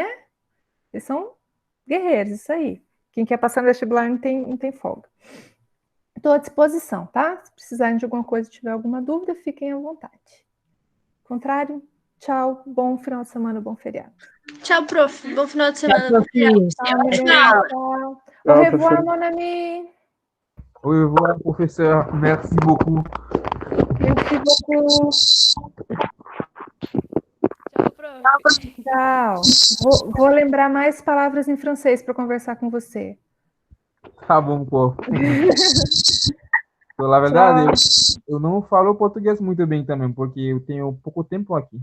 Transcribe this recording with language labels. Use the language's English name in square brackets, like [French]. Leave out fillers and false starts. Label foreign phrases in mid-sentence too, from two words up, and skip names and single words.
[Portuguese] Vocês são guerreiros, isso aí. Quem quer passar no vestibular não tem folga. Estou à disposição, tá? Se precisarem de alguma coisa, tiver alguma dúvida, fiquem à vontade. Contrário, tchau, bom final de semana, bom feriado. Tchau, prof. Bom final de semana. Tchau. [French] Au revoir, mon ami. Au revoir, professeur. Merci beaucoup. Merci beaucoup. [Portuguese] Tchau, prof. Tchau. Vou lembrar mais palavras em francês para conversar com você. Tá bom, pô. Na verdade, eu não falo português muito bem também, porque eu tenho pouco tempo aqui.